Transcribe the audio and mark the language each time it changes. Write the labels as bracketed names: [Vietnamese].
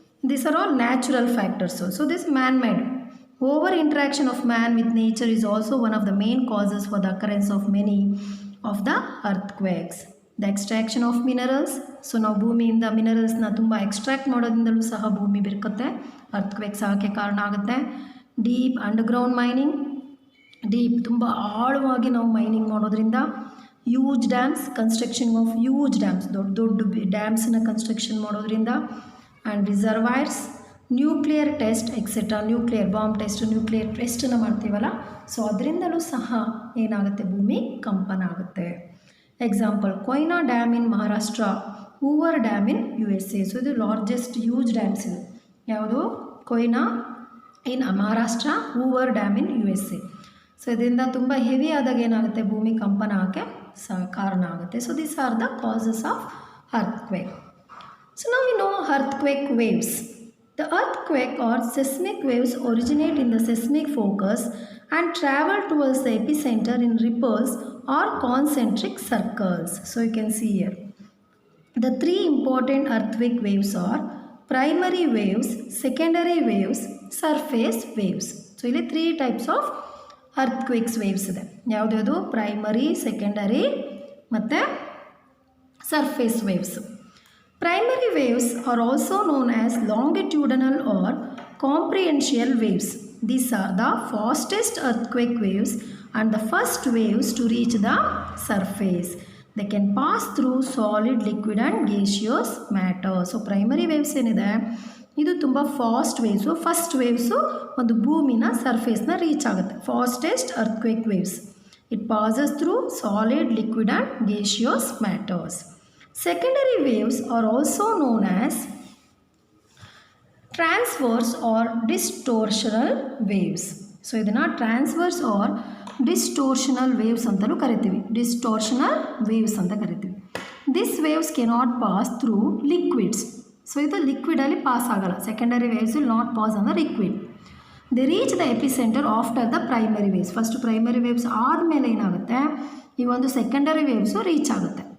[English] These are all natural factors. So this man-made. Over interaction of man with nature is also one of the main causes for the occurrence of many of the earthquakes. The extraction of minerals. [Kannada] So ನಾವು ಭೂಮಿಯಿಂದ ಮಿನರಲ್ಸ್ನ ತುಂಬ extract ಮಾಡೋದ್ರಿಂದಲೂ ಸಹ ಭೂಮಿ ಬಿರುಕುತ್ತೆ, ಅರ್ಥಕ್ವೇಕ್ಸ್ ಆಗೋಕ್ಕೆ ಕಾರಣ ಆಗುತ್ತೆ. Deep underground mining, deep ತುಂಬ ಆಳವಾಗಿ ನಾವು ಮೈನಿಂಗ್ ಮಾಡೋದ್ರಿಂದ. Use dams, construction of use dams, ದೊಡ್ಡ ದೊಡ್ಡ ಡ್ಯಾಮ್ಸನ್ನ ಕನ್ಸ್ಟ್ರಕ್ಷನ್ ಮಾಡೋದ್ರಿಂದ. And reservoirs, nuclear test etcetera, nuclear bomb test, nuclear ಟೆಸ್ಟನ್ನು ಮಾಡ್ತೀವಲ್ಲ, ಸೊ ಅದರಿಂದಲೂ ಸಹ ಏನಾಗುತ್ತೆ, ಭೂಮಿ ಕಂಪನ ಆಗುತ್ತೆ. [English] Example Koyna dam in Maharashtra, Hoover dam in USA. [Kannada] ಸೊ ಇದು ಲಾರ್ಜೆಸ್ಟ್ ಯೂಜ್ ಡ್ಯಾಮ್ಸ್ ಇದು. ಯಾವುದು? ಕೊಯ್ನಾ ಇನ್ ಮಹಾರಾಷ್ಟ್ರ, ಹೂವರ್ ಡ್ಯಾಮ್ ಇನ್ USA. ಸೊ ಇದರಿಂದ ತುಂಬ ಹೆವಿ ಆದಾಗ ಏನಾಗುತ್ತೆ, ಭೂಮಿ ಕಂಪನ ಆಗೋಕ್ಕೆ ಕಾರಣ ಆಗುತ್ತೆ. [English] So these are the causes of earthquake. So now we know earthquake waves. The earthquake or seismic waves originate in the seismic focus and travel towards the epicenter in ripples or concentric circles. So you can see here. The three important earthquake waves are primary waves, secondary waves, surface waves. [Kannada] So ಇಲ್ಲಿ 3 types of earthquakes waves ಇದೆ. ಯಾವುದು primary, secondary ಮತ್ತು surface waves. [English] Primary waves are also known as longitudinal or comprehensial waves. These are the fastest earthquake waves and the first waves to reach the surface. They can pass through solid, liquid and gaseous matter. [Kannada] So primary waves ಏನಿದೆ ಇದು ತುಂಬ fast waves. First waves ಒಂದು ಭೂಮಿನ ಸರ್ಫೇಸ್ನ reach ಆಗುತ್ತೆ. [English] Fastest earthquake waves. It passes through solid, liquid and gaseous matters. Secondary waves are also known as transverse or distortional waves. [Kannada] So ಇದನ್ನು transverse R ಡಿಸ್ಟೋರ್ಷನಲ್ waves ಅಂತಲೂ ಕರಿತೀವಿ. ಡಿಸ್ಟೋರ್ಷನಲ್ waves ಅಂತ ಕರಿತೀವಿ. [English] This waves cannot pass through liquids. [Kannada] So ಇದು ಲಿಕ್ವಿಡಲ್ಲಿ pass ಆಗಲ್ಲ. [English] Secondary waves will not pass on the liquid. They reach the epicentre after the primary waves. [Kannada] First primary waves ಆದಮೇಲೆ ಏನಾಗುತ್ತೆ, ಈ ಒಂದು ಸೆಕೆಂಡರಿ ವೇವ್ಸು ರೀಚ್ ಆಗುತ್ತೆ.